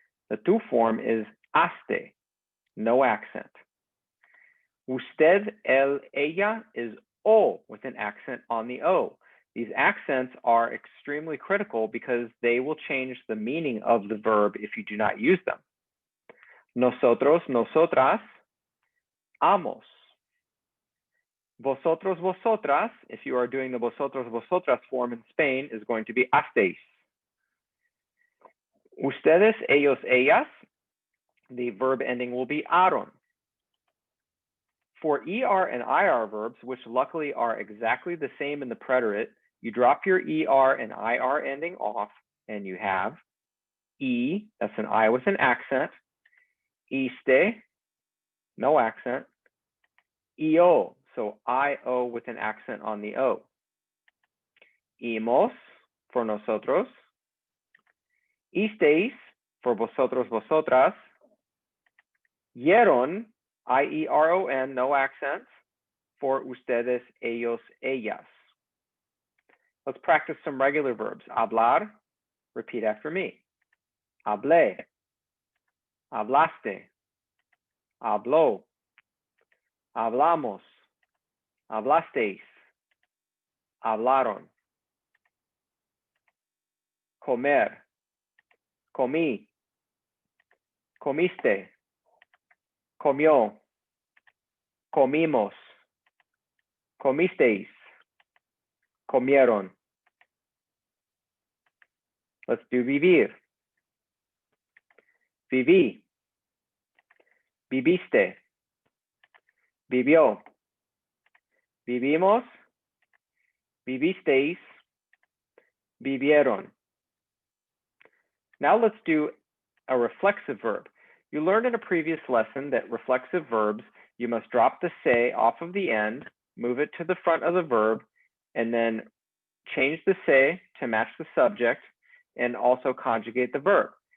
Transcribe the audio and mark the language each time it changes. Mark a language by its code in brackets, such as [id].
[en] The tu form is aste, no accent. Usted, él, ella is o with an accent on the o. These accents are extremely critical because they will change the meaning of the verb if you do not use them. [es] Nosotros, nosotras, amos. [en] Vosotros, vosotras, if you are doing the vosotros, vosotras form in Spain, is going to be hasteis. Ustedes, ellos, ellas, the verb ending will be aron. For ER and IR verbs, which luckily are exactly the same in the preterite, you drop your ER and IR ending off, and you have E, that's an I with an accent, iste, no accent, EO, so IO with an accent on the O. [es] Imos, for nosotros. Isteis, for vosotros, vosotras. [en] Yeron, I-E-R-O-N, no accents, for ustedes, ellos, ellas. Let's practice some regular verbs. Hablar, repeat after me. [es] Hablé, hablaste, habló, hablamos, hablasteis, hablaron. Comer, comí, comiste, comió, comimos, comisteis, comieron. [en] Let's do vivir. [es] Viví, viviste, vivió, vivimos, vivisteis, vivieron. [en] Now let's do a reflexive verb. You learned in a previous lesson that reflexive verbs, you must drop the se off of the end, move it to the front of the verb, and then change the se to match the subject, and also conjugate the verb.